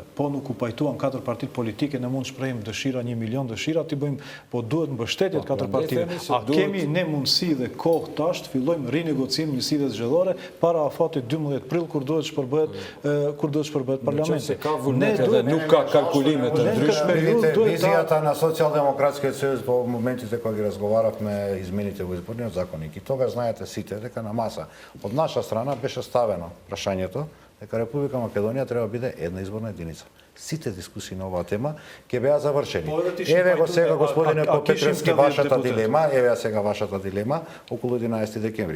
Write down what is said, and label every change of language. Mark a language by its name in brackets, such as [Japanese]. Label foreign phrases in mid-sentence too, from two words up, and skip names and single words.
[Albanian] Po nuk u pajtuan 4 partitë politike, ne mund të shprehim dëshira 1 milion dëshira ti bëjmë, po duhet mbështetje 4 partive. A kemi ne mundësi dhe kohë tash të fillojmë rinegocim njësive zgjedhore para afatit 12 prill kur duhet shpërbehet parlamenti. Ka vullnet edhe nuk ka kalkulime të ndryshme. [Macedonian] Визијата на Социјалдемократскиот сојуз во моментите кога ги разговаравме измените во изборниот законник и тогаш знаете сите дека на маса од наша страна беше ставено прашањето дека Република Македонија треба да биде една изборна единица. Сите дискусии на оваа тема ќе беа завршени. Еве го сега господине Попетровски вашата дилема, еве сега вашата дилема околу 11 декември.